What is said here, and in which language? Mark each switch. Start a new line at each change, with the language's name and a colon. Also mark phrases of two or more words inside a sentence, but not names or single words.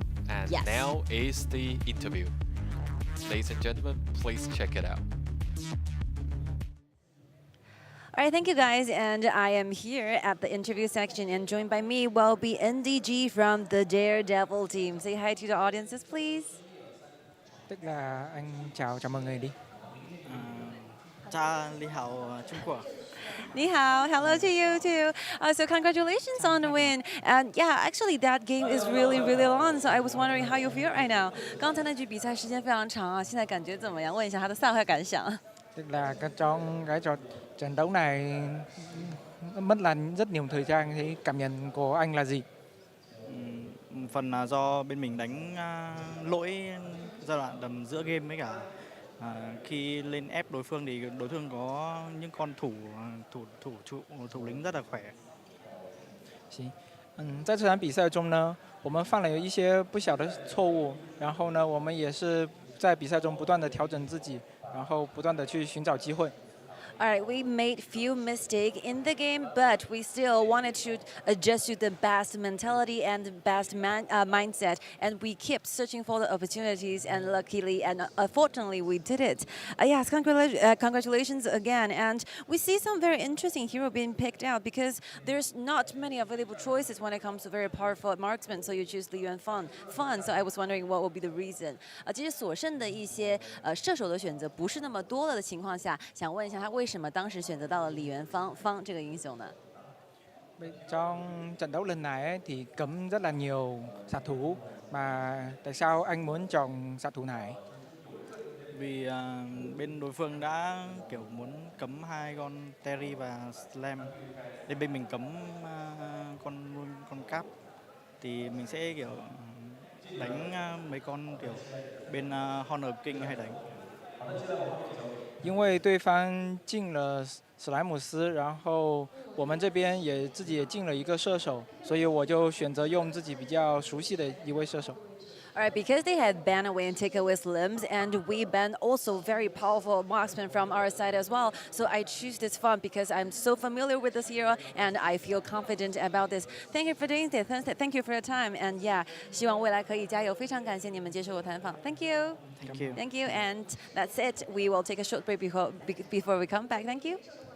English: And now is the interview. Ladies and gentlemen, please check it out. All right, thank you guys, and I am here at the interview section, and joined by me will be NDG from the Daredevil team. Say hi to the audiences, please.
Vietnamese: Tức là anh chào mừng người đi. Cha Li Hao, Trung Quốc.
Chinese: 你好,
English: hello to you too. So congratulations on the win. And yeah, actually that game is really, really long. So I was wondering how you feel right now.
Chinese: 刚才那局比赛时间非常长啊，现在感觉怎么样？问一下他的赛后感想。
Vietnamese: Tức là trong cái trận đấu này mất là rất nhiều thời gian, thì cảm nhận của anh là gì? Phần là do bên mình đánh lỗi giai đoạn tầm giữa game, với cả khi lên ép đối phương thì đối phương có những con thủ lĩnh rất là khỏe.
Chinese: 在这场比赛中呢，我们犯了一些不小的错误，然后呢，我们也是在比赛中不断的调整自己， 然后不断的去寻找机会。
English: All right, we made few mistakes in the game, but we still wanted to adjust to the best mentality and the best mindset, and we kept searching for the opportunities, and luckily and fortunately we did it. Yes, congratulations again, and we see some very interesting hero being picked out because there's not many available choices when it comes to very powerful marksmen, so you choose Li Yuan Fun. So I was wondering what would be the reason.
Chinese: 其实所剩的一些射手的选择不是那么多了的情況下，想問一下他為什麼當時選擇到了李元芳這個英雄呢？
Vietnamese: Trong trận đấu lần này thì cấm rất là nhiều xạ thủ, mà tại sao anh muốn chọn xạ thủ này? Vì bên đối phương đã kiểu muốn cấm 2 con Terry và Slam, nên bên mình cấm con Cap, thì mình sẽ kiểu đánh mấy con kiểu bên Honor King hay đánh.
Chinese: 因为对方进了史莱姆斯，然后我们这边自己也进了一个射手，所以我就选择用自己比较熟悉的一位射手。
English: All right, because they had ban away and take away Slims, and we ban also very powerful marksmen from our side as well. So I choose this fun because I'm so familiar with this hero and I feel confident about this. Thank you for doing this. Thank you for your time. And yeah,
Chinese: 希望未来可以加油。非常感谢你们接受我采访。
English: Thank you. Thank you. Thank you. And that's it. We will take a short break before we come back. Thank you.